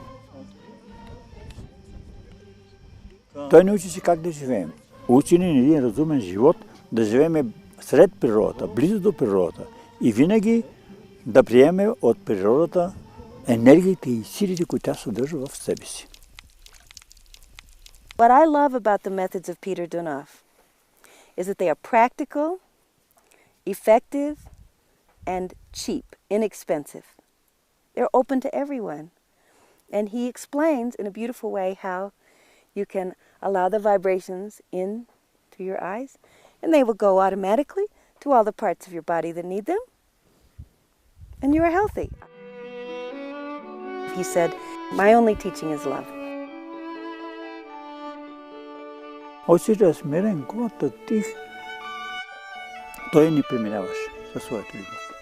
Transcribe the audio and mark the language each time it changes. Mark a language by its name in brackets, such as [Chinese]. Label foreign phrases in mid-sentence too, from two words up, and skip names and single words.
[Bulgarian] Той ни учи как да живеем. Учи ни един разумен живот, да живеем сред природата, близо до природата и винаги да приемем от природата енергиите и силите, които тя съдържа в себе си. [English] What I love about the methods of Peter Donov is that they are practical, effective, and cheap, inexpensive. They're open to everyone. And he explains in a beautiful way how you can allow the vibrations in through your eyes, and they will go automatically to all the parts of your body that need them, and you are healthy. He said, my only teaching is love. [Bulgarian] Учителят е смирен, глота, тих. Той ни преминаваше със своята любов.